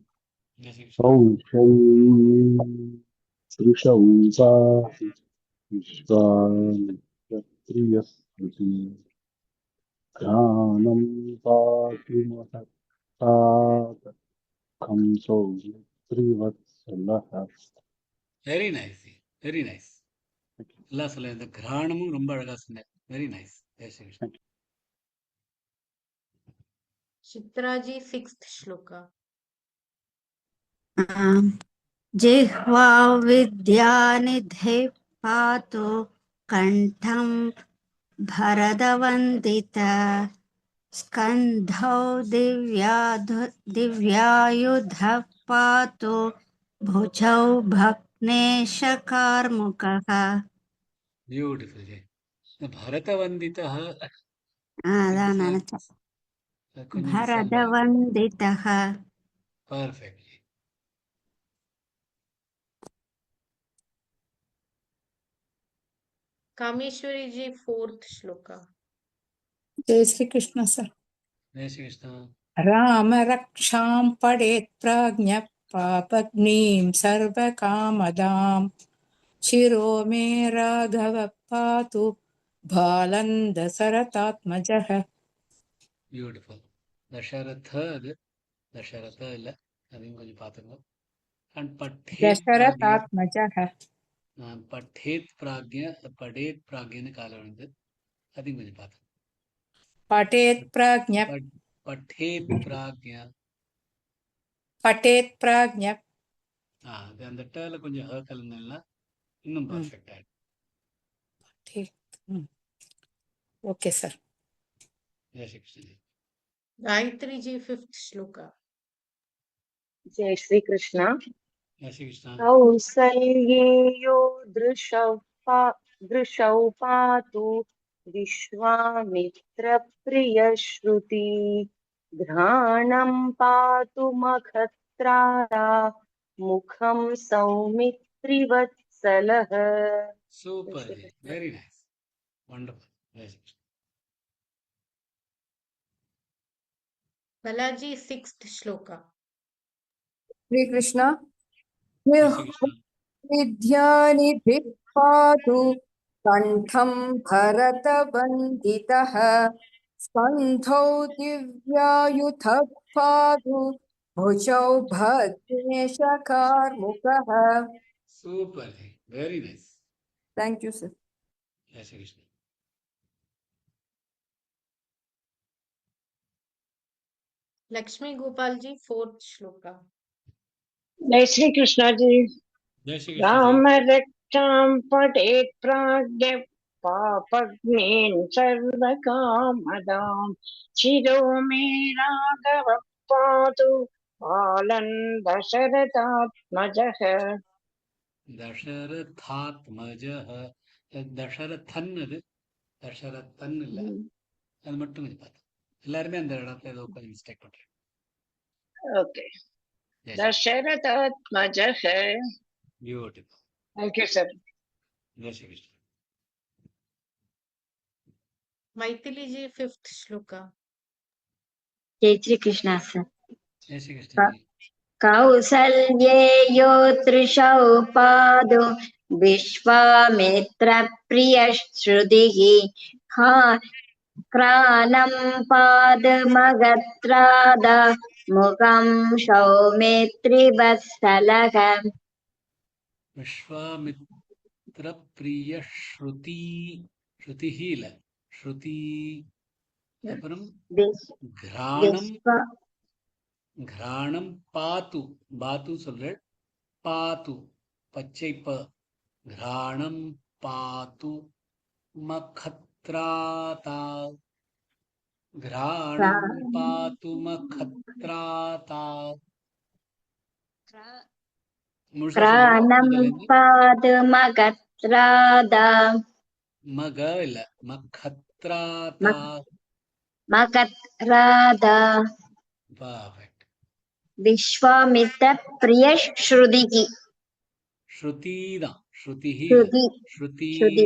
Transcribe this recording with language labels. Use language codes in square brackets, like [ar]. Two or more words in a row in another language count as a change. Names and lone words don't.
[sa] ज्ञानं पाक्किमदात् कंसो श्रीवत्सलः. [en] very nice, very nice. [ta] எல்லாம் சொல்ல, இந்த கிராணமும் ரொம்ப அழகா சொன்னேன். [en] very nice. [hi] जय श्री कृष्णन. [en] Chitra ji, sixth shloka. [sa] जिह्वा विद्यानिधे पातु कण्ठं भरतवन्दित, स्कन्धौ दिव्यायुधः पातु भुजौ भग्नेशकार्मुकः. [ta] பியூட்டிஃபுல் ஜெய். இந்த பரதவந்திதஹ அதான் நினைச்சேன். கொஞ்சம் [sa] भरतवन्दितः. [ta] பர்ஃபெக்ட். [en] Kameshwari ji, fourth shloka. [hi] जय श्री कृष्ण सर। जय श्री कृष्ण. [sa] राम रक्षां पडेत् प्राज्ञ पापग्निं सर्वकामदां, शिरो मे राघव पातु बालं दशरथात्मजः. [ta] பியூட்டிஃபுல். தசரத அது தசரத இல்ல, அதையும் கொஞ்சம் பார்த்துங்க. [sa] அண்ட் पठेत् प्राज्ञ, दशरथात्मजः. पठेत् प्राज्ञ, पठेत् [ta] பிராக்ஞன்னு கால விழுந்து, அதையும் கொஞ்சம் பார்த்துங்க. [sa] पठेत् प्राज्ञ, पठेत् प्राज्ञ, पठेत् प्राज्ञ, [ta] அது அந்த டேல கொஞ்சம் ஹ கலந்தா இன்னும் பர்ஃபெக்ட் ஆயிடும். [en] ठीक okay sir. [hi] जय श्री कृष्ण जी. [en] Gayatri ji, 5th shloka. [hi] जय श्री कृष्ण. जय श्री कृष्णा. [sa] कौसल्येयो दृशौ पातु विश्वामित्रप्रियश्रुति घ्राणं पातु मखत्रादा मुखं सौमित्रिवत्सलः. [en] super ji, very nice, wonderful. [hi] जय श्री कृष्णा. [en] Balaji, 6th shloka. [hi] श्री कृष्ण. जय श्री कृष्णा. [sa] विद्यानिधिः पातु कण्ठं भरतवन्दितः स्कन्धौ दिव्यायुधः पातु भुजौ भग्नेशकार्मुकः. [en] super ji, very nice. Thank you, sir. [hi] जय श्री कृष्णा. [en] Lakshmi Gopal ji, 4th shloka. [hi] जय श्री कृष्ण जी. जय श्री कृष्णा. [sa] राम रक्षां पठेत् प्राज्ञ पापज्ञेन सर्वकामदां शिरो मे राघव पातु बालन् दशरथात्मजः. [ta] தசரதாத்மஜः, தசரதன், அது தசரதன் இல்ல, அது மட்டும் கொஞ்சம் பார்த்தோம். எல்லாருமே அந்த இடத்துல ஏதோ கொஞ்சம் மிஸ்டேக் பண்றேன். [sa] ओके, दशरथात्मजः. [ta] பியூட்டிஃபுல். [en] thank you sir. [hi] जय श्री कृष्णा. [en] Maithili ji, 5th shloka. [hi] जय श्री कृष्ण सर. जय श्री कृष्णा जी. [sa] कौसल्येयो दृशौ पातु विश्वामित्रप्रियश्रुतिः क्रानं पादमगत्राद मुखं सौमित्रिवत्सलः. विश्वामित्र प्रिय श्रुति, श्रुतिः இல்ல, श्रुति. [ta] அப்புறம் கிராணம், கிராணம் பாத்து, பாத்து சொல்ற, பாத்து பச்சை ப, கிராணம் பாத்து மகத்ராதா, கிராணம் பாத்து மகத்ராதா. [sa] क्रानं पादमगत्राद [ta] மக இல்ல, மகத்ராதா. [sa] मगत्राद [ta] பர்ஃபெக்ட். [sa] विश्वामित्रप्रियश्रुतिः [ta] ஸ்ருதி தான், ஸ்ருதிஹ [sa] श्रुति ஸ்ருதி, श्रुति